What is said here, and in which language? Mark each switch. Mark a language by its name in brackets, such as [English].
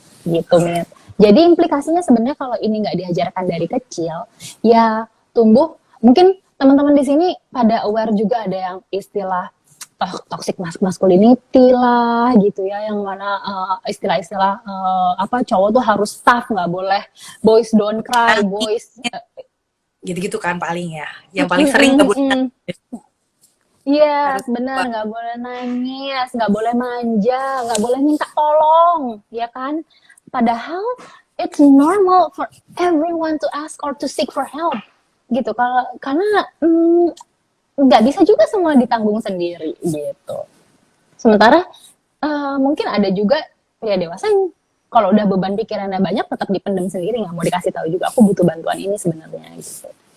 [Indonesian] gitu Mit. Jadi implikasinya sebenarnya kalau ini nggak diajarkan dari kecil, ya tumbuh mungkin teman-teman di sini pada aware juga ada yang istilah toxic masculinity lah gitu ya, yang mana istilah-istilah apa cowok tuh harus tough, nggak boleh [English] boys don't cry, boys [Indonesian] gitu-gitu kan paling ya. Yang paling sering kebutuhan iya, harus benar, nggak boleh nangis, nggak boleh manja, nggak boleh minta tolong, ya kan? Padahal [English] it's normal for everyone to ask or to seek for help, [Indonesian] gitu. Karena nggak bisa juga semua ditanggung sendiri, gitu. Sementara mungkin ada juga ya dewasa yang kalau udah beban pikirannya banyak tetap dipendam sendiri, nggak mau dikasih tahu juga. Aku butuh bantuan ini sebenarnya, gitu.